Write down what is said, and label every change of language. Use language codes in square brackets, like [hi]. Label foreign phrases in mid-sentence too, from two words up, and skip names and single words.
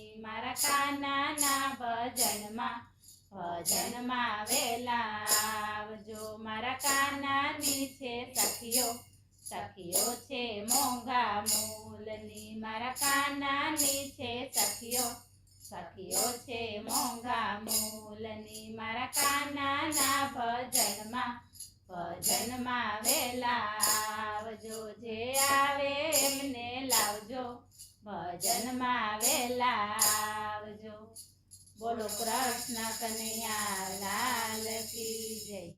[gu] મારા કાના ના ભજન માં વહેલા આવજો। મારા કાના ની છે સખીઓ છે મોંઘા મૂલની। મારા કાના ની છે સખીઓ છે મોંઘા મૂલની। મારા કાના ના ભજન માં વહેલા આવજો। જે આવે એમને લાવજો ભજન માં વહેલા આવજો। [hi] बोलो कृष्ण कन्हैया लाल की जय।